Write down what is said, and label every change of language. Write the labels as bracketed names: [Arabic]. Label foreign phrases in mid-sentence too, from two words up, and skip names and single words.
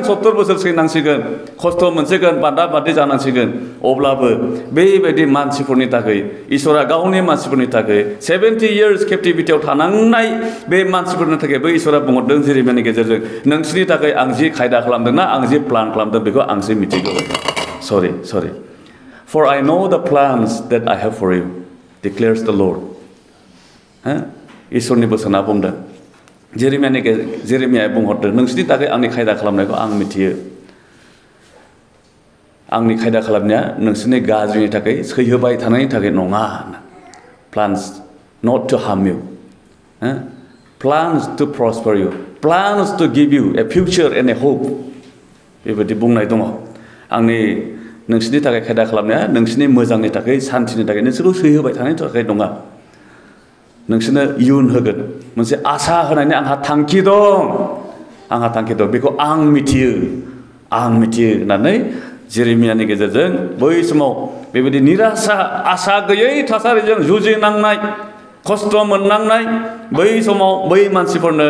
[Bodo] 70 बोसोर सैनांसिगोन खस्थ' मोनसिगोन बान्दा बान्दि जानांसिगोन अब्लाबो बेबायदि मानसिफोरनि थाखाय इसोरा गावनि मानसिफोरनि थाखाय 70 [English] years captivity [Bodo] थानांनाय बे मानसिफोरनि थाखायबो इसोरा बुंहरदों जेरेमियानि गेजेरजों नोंसोरनि थाखाय आं जि खायदा खालामदोंना आं जि प्लान खालामदों बेखौ आंसो मिथिगौ [English] sorry For I know the plans that I have for you, declares the Lord. [Bodo] इसोरनि बोसोना बुंदों जेरेमियाया बुंहरदों नोंसोरनि थाखाय आंनि खायदा खालामनायखौ आं मिथियो आंनि खायदा खालामनाया नोंसोरनि गाज्रिनि थाखाय सैहोबाय थानायनि थाखाय नङा [English] plans not to harm you plans to prosper you plans to give you a future and a hope [Bodo] बेबायदि बुंनाय दङ आंनि नोंसोरनि थाखाय खायदा खालामनाया नोंसोरनि मोजांनि थाखाय सान्थिनि थाखाय नोंसोरखौ सैहोबाय थानायनि थाखाय नङा नोंसोरनो इयुन होगोन मोनसे आसा होनायनि आंहा थांखि दं बेखौ आं मिथियो होननानै जेरेमियानि गेजेरजों बै समाव बेबायदि निराशा आसा गैयै थासारिजों जुजिनांनाय खस्थ' मोननांनाय बै समाव बै मानसिफोरनो